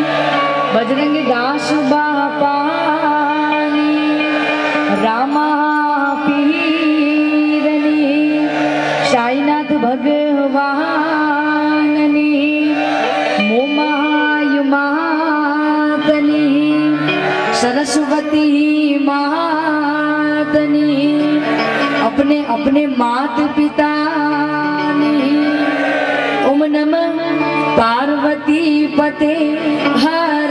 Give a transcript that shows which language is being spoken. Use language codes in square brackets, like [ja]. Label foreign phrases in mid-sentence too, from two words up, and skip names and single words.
[gu] બજરંગ દાસ બાપાની. રામા પીરની. સાઈનાથ ભગવાનની. મોમાયુ માતની. સરસ્વતી માતની. અપને અપને માત પિતાની. [sa] ओम नमः पार्वती पते.